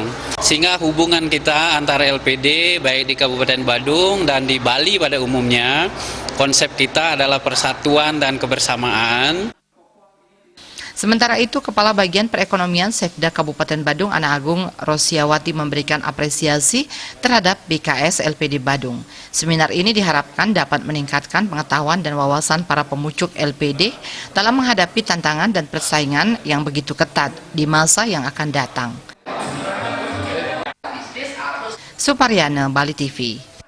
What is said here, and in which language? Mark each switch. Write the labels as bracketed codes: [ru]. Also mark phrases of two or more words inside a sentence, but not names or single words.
[id] Sehingga hubungan kita antara LPD baik di Kabupaten Badung dan di Bali pada umumnya, konsep kita adalah persatuan dan kebersamaan. Sementara itu, Kepala Bagian Perekonomian Sekda Kabupaten Badung Ana Agung Rosyawati memberikan apresiasi terhadap BKS LPD Badung. Seminar ini diharapkan dapat meningkatkan pengetahuan dan wawasan para pemucuk LPD dalam menghadapi tantangan dan persaingan yang begitu ketat di masa yang akan datang. Suparyana, Bali TV.